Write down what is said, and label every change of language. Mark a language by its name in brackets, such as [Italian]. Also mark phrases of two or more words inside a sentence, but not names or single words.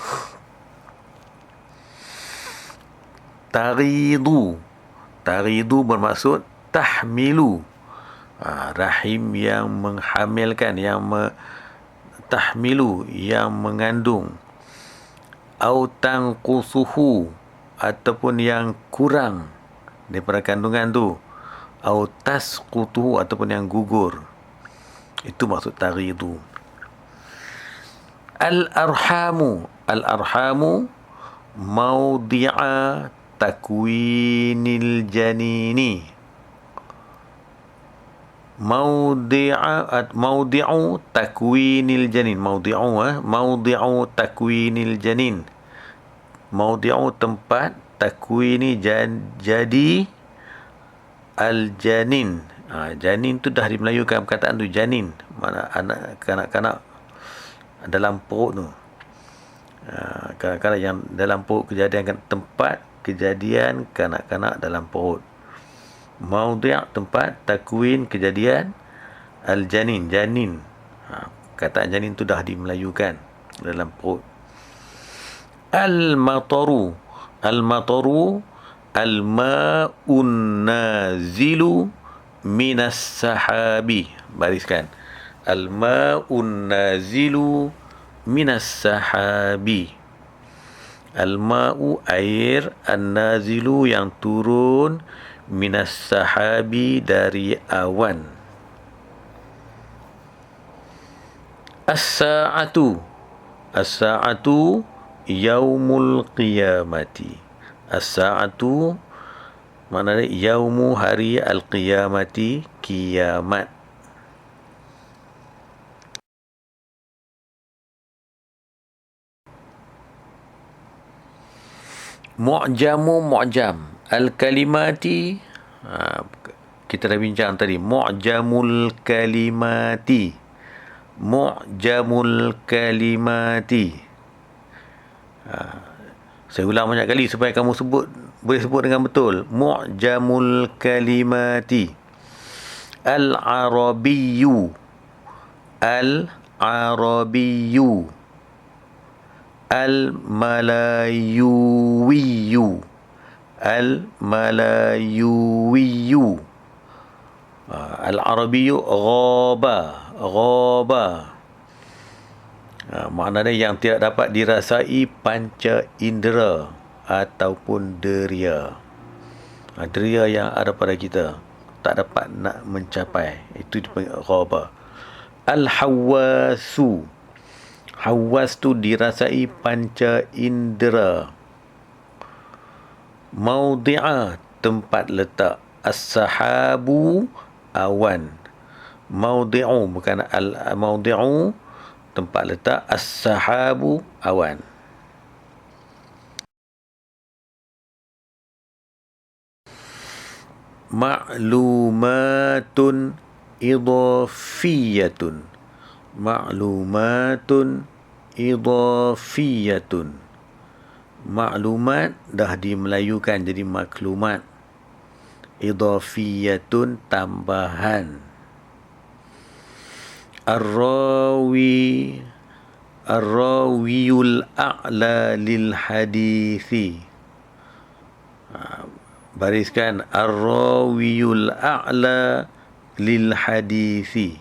[Malay] Taridu bermaksud tahmilu, rahim yang menghamilkan, yang tahmilu, yang mengandung. [Arabic] أو تنقصه, [Malay] ataupun yang kurang daripada kandungan tu. [Arabic] أو تسقطه, [Malay] ataupun yang gugur. Itu maksud taridu. [Arabic] الأرحام موضع تكوين الجنين. موضع تكوين الجنين. موضع تكوين الجنين. [Malay] Mawdi'u tempat, takwini jadi al-janin, Janin tu dah dimelayukan perkataan tu, janin. Mana anak, kanak-kanak dalam perut tu. Kanak-kanak yang dalam perut, kejadian tempat kejadian kanak-kanak dalam perut. Maudhi' tempat takwin kejadian al-janin, janin. Kataan janin tu dah dimelayukan dalam perut. [Arabic] المطر، المطر الماء النازل من السحاب. Bariskan. الماء النازل من السحاب. [Malay] Al-ma'u air, an-nazilu yang turun, [Arabic] من السحاب [Malay] dari awan. [Arabic] الساعة، الساعة يوم القيامة. [Malay] As-sa'atu maknanya yaumu, hari, al-qiyamati, kiamat. [Arabic] معجم معجم الكلمات, [Malay] kita dah bincang tadi. [Arabic] معجم الكلمات، معجم الكلمات. [Malay] Saya ulang banyak kali supaya kamu boleh sebut dengan betul. [Arabic] معجم الكلمات. العربي، العربي. الملايوي، الملايوي. العربي غاب، غاب. [Malay] Maknanya yang tidak dapat dirasai panca indera ataupun deria. Deria yang ada pada kita tak dapat nak mencapai, itu dipanggil ghaba. Al-hawasu, hawas tu dirasai panca indera. Maudhi'a tempat letak. As-sahabu awan. Maudhi'u bukan al-maudhi'u tempat letak. As-sahabu awan. [Arabic] معلومات إضافية، معلومات إضافية. [Malay] Maklumat dah dimelayukan jadi maklumat. Idhafiyatun tambahan. [Arabic] الراوي، الراوي الأعلى للحديث. [Malay] Bariskan. [Arabic] الراوي الأعلى للحديث.